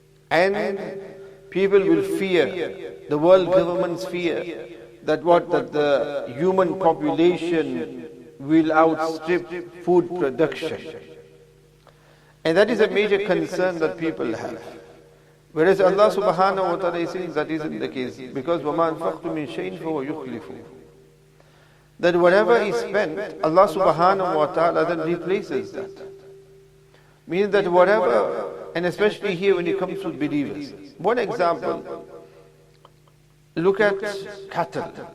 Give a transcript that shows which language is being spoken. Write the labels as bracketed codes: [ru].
[en] And people will fear, the world governments fear, that the human population will outstrip food production. And that is a major concern that people have. Whereas Allah subhanahu wa ta'ala is saying that isn't the case. Because [ar] وَمَا أَنفَقْتُم مِّن شَيْءٍ فَهُوَ يُخْلِفُهُ. [en] That whatever is spent, Allah subhanahu wa ta'ala then replaces that. Meaning that whatever, and especially here when it comes to believers. One example, look at cattle.